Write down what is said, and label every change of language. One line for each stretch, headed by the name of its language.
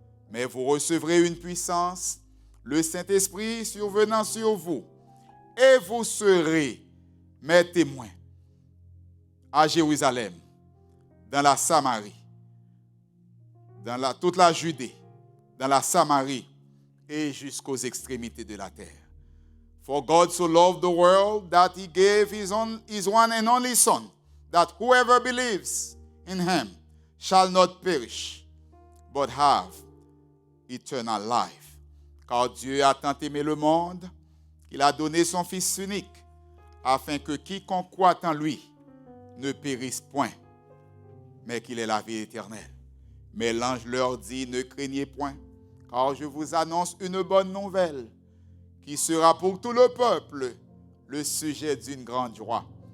French: Mais vous recevrez une puissance, le Saint-Esprit survenant sur vous, et vous serez mes témoins à Jérusalem, dans la Samarie, dans toute la Judée, dans la Samarie et jusqu'aux extrémités de la terre.
English: For God so loved the world that he gave his one and only Son, that whoever believes in him shall not perish, but have eternal life.
French: Car Dieu a tant aimé le monde qu'il a donné son Fils unique, afin que quiconque croit en lui ne périsse point, mais qu'il ait la vie éternelle. Mais l'ange leur dit, ne craignez point, car je vous annonce une bonne nouvelle, qui sera pour tout le peuple le sujet d'une grande joie.